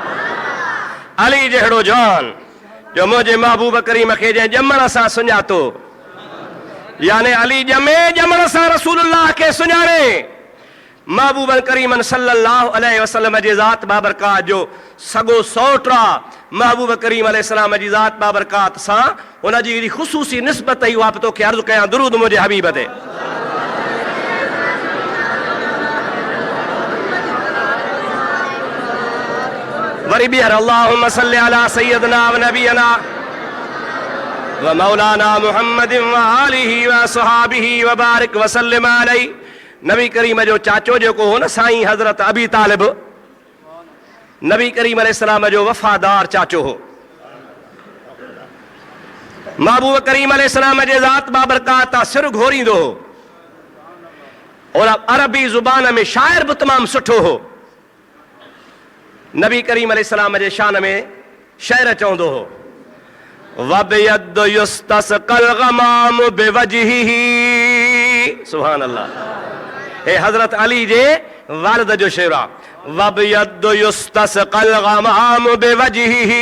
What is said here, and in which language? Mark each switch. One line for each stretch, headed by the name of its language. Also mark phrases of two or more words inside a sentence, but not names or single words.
Sindhi: अली जहिड़ो जान जो मुंहिंजे महबूब करीम खे जंहिं ॼमण सां सुञातो, यानी अली ॼमण सां रसूलुल्लाह खे सुञाणे, महबूब करीमन
Arabic: صلى الله عليه وسلم
Sindhi: जे ज़ात बाबरकात जो सॻो सौट आहे। महबूब करीम अलैहिस्सलाम जी ज़ात बाबरकात सां हुन जी ख़ुसूसी निस्बत ई उहा तोखे अर्ज़ु कयां, दुरूद मुंहिंजे हबीब ते।
Arabic: वरी ॿीहर اللهم صل على سيدنا ونبينا ومولانا محمد وآله وصحبه وبارك وسلم عليه.
Sindhi: नबी करीम जो चाचो जेको हो न साईं हज़रत अबी तालिब, नबी करीम अलैहिस्सलाम जो वफ़ादार चाचो हो। महबूब करीम अलैहिस्सलाम जे ज़ात बाबरकात सिर घोरींदो हो और अरबी ज़ुबान में शाइर बि तमामु सुठो हो। नबी करीम अलैहिस्सलाम जे शान में शेर चवंदो हो,
Arabic: وأبيض يستسقى الغمام بوجهه, سبحان الله.
Sindhi: हे हज़रत अली जे वालिद जो शेर आहे,
Arabic: وأبيض يستسقى الغمام بوجهه.